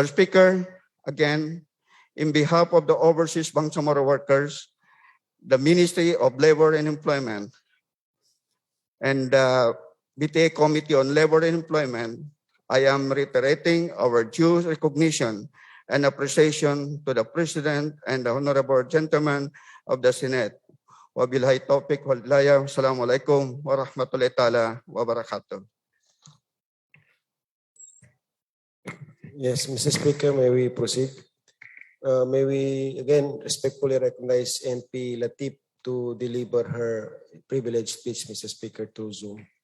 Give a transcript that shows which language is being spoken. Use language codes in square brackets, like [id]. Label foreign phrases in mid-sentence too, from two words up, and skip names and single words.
[en] Speaker, again, in behalf of the overseas Bangsamoro workers, the Ministry of Labor and Employment, and the BTA Committee on Labor and Employment, I am reiterating our due recognition and appreciation to the President and the Honorable Gentlemen of the Senate. [ar] وبالله التوفيق والهداية. السلام عليكم ورحمة الله تعالى وبركاته. [en] Yes, Mr. Speaker, may we proceed? May we again respectfully recognize MP Latif to deliver her privileged speech, Mr. Speaker, to Zoom.